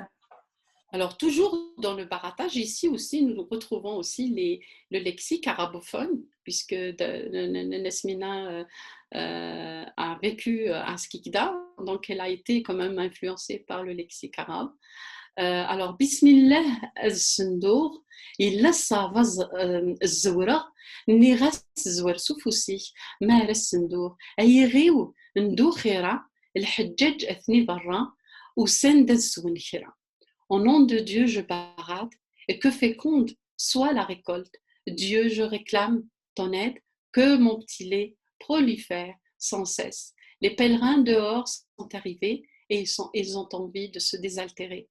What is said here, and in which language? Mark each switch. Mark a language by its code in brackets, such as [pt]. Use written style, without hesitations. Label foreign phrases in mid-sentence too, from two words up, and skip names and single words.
[fr] Alors, toujours dans le baratage, ici aussi, nous retrouvons aussi le lexique arabophone, puisque Nesmina a vécu à Skikda, donc elle a été quand même influencée par le lexique arabe. [kab] Alors, Bismillah al-Sundur, [fr] il laisse [kab] الزورة نغس زور سفوسي مال الصندوق أيغيو ندو خيرا الحجاج أثني برا وسند السون خيرا. [fr] Au nom de Dieu, je barade, et que féconde soit la récolte. Dieu, je réclame ton aide, que mon petit lait prolifère sans cesse. Les pèlerins dehors sont arrivés et ils ont envie de se désaltérer.